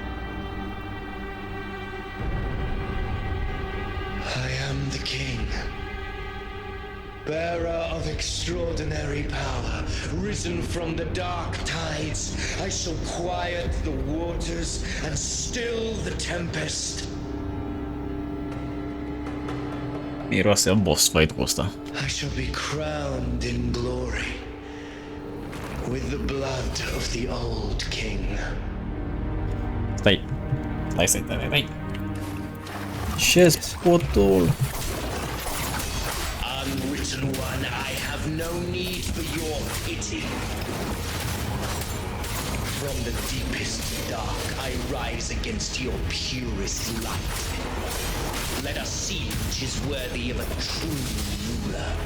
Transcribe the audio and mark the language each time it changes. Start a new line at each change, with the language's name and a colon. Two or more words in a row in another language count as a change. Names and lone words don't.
English: I am the king, bearer of extraordinary power, risen from the dark tides. I shall quiet the waters and still the tempest.
Romanian: Miroase a
English: boss fight
Romanian: cu ăsta.
English: I shall be crowned in glory with the blood of the old king.
Romanian: Stai. Stai. Ce spotul?
English: Unwritten one, I have no need for your pity. From the deepest dark, I rise against your purest light. Let us see which is worthy of a true ruler.